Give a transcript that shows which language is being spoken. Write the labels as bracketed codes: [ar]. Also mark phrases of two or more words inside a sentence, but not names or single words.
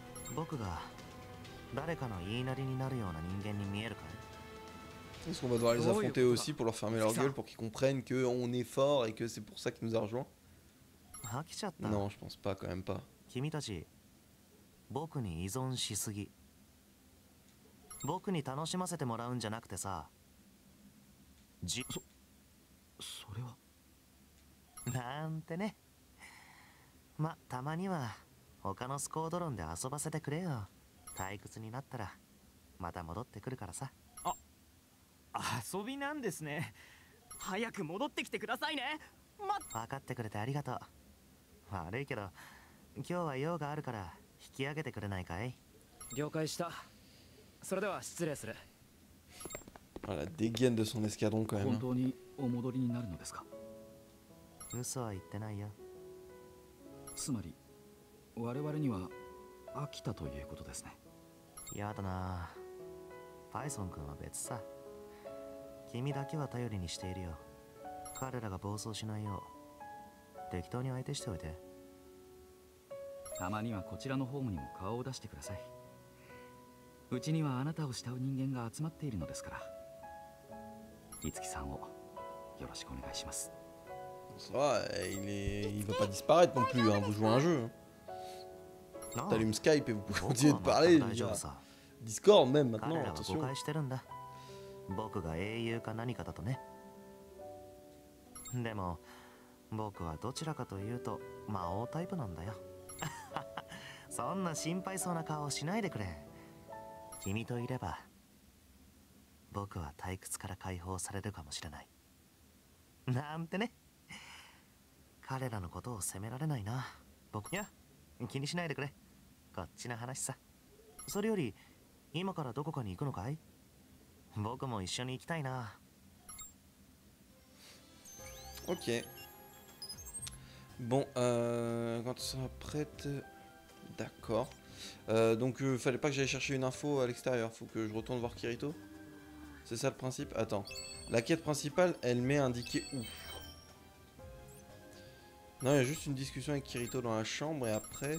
[ja] 僕が誰かの言いなりになるような人間に見えるかい？ [fr] Est-ce qu'on va devoir les affronter aussi pour leur fermer leur gueule, pour qu'ils comprennent qu'on est fort et que c'est pour ça qu'il nous a rejoints? [ja] 飽きちゃった。 [fr] Non, je pense pas, quand même pas. [ja] 君たち僕に依存しすぎ。僕に楽しませてもらうんじゃなくてさ、それはなんてね。ま、たまには他のスコードロンで遊ばせてくれよ。退屈になったらまた戻ってくるからさ。遊びなんですね。早く戻ってきてくださいね。分かってくれてありがとう。悪いけど今日は用があるから引き上げてくれないかい？了解した。それでは失礼する。 [fr] Ah, la dégaine de son escadron quand même. [ja] 本 [fr] Hein. [ja] 当にお戻りになるのですか？嘘は言ってないよ。つまり我々には飽きたということですね。やだな。パイソン君は別さ。君だけは頼りにしているよ。彼らが暴走しないよう適当に相手しておいて。たまにはこちらのホームにも顔を出してください。うちにはあなたを慕う人間が集まっているのですから。いつきさんをよろしくお願いします。 [fr] Ça va, il va pas disparaître non plus, hein. Vous jouez un jeu. Hein. T'allumes Skype et vous pouvez continuer de parler. Discord même maintenant, [ja] 彼らは誤 [fr] attention. [ja] 解してるんだ。僕が英雄か何かだとね。でも僕はどちらかというと魔王タイプなんだよ。そんな心配そうな顔しないでくれ。君といれば僕は退屈から解放されるかもしれない。なんてね。彼らのことを責められないな。僕、いや気にしないでくれ。こっちの話さ。それより今からどこかに行くのかい？僕も一緒に行きたいな。 [fr] Ok. Bon, quand tu seras prête... D'accord. Donc, fallait pas que j'aille chercher une info à l'extérieur. Faut que je retourne voir Kirito. C'est ça le principe? Attends. La quête principale, elle m'est indiquée où? Non, il y a juste une discussion avec Kirito dans la chambre et après...